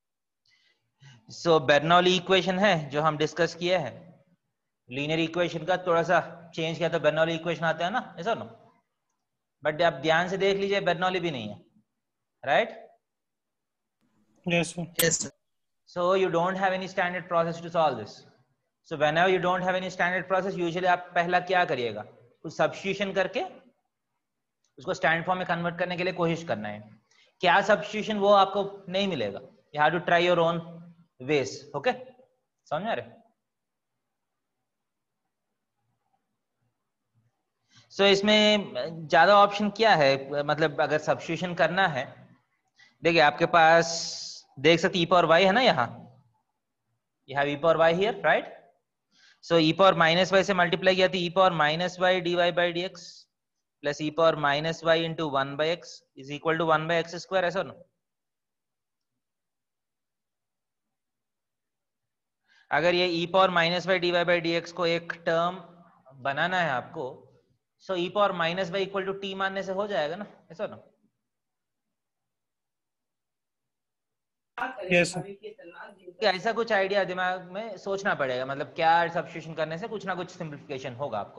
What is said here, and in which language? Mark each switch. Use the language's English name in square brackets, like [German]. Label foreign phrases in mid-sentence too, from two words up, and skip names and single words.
[Hindi] सो [English] Bernoulli equation [Hindi] है जो हम डिस्कस किए हैं. [English] linear equation [Hindi] का थोड़ा सा चेंज किया तो [English] Bernoulli equation [Hindi] आता है ना. ऐसा नो? बट आप ध्यान से देख लीजिए, बेर्नौली भी नहीं है. [English] राइट? Yes sir. Yes sir. So you don't have any standard process to solve this. So whenever you don't have any standard process, usually [Hindi] आप पहला क्या करिएगा? कुछ सब्स्टिट्यूशन करके उसको [English] standard form [Hindi] में कन्वर्ट करने के लिए कोशिश करना है. क्या सब्स्टिट्यूशन वो आपको नहीं मिलेगा. [English] You have to try your own ways. [Hindi] Okay? समझ में आ रहे? So इसमें ज्यादा ऑप्शन क्या है, मतलब अगर सब्स्टिट्यूशन करना है. देखिए, आपके पास देख सकते [English] e power y [Hindi] है ना यहाँ. [English] You have e power y here, right? So e power minus y [Hindi] से मल्टीप्लाई किया तो [English] e power minus y dy by dx plus e power minus y into 1/x is equal to 1/x square. [Hindi] ऐसा ना? अगर ये [English] e power minus y dy by dx [Hindi] को एक टर्म बनाना है आपको, [English] so e power minus y equal to t [Hindi] मानने से हो जाएगा ना. ऐसा ना? [English] Yes sir. [Hindi] ऐसा कुछ आइडिया दिमाग में सोचना पड़ेगा, मतलब क्या सब्स्टिट्यूशन करने से कुछ ना कुछ सिंप्लीफिकेशन होगा आपको.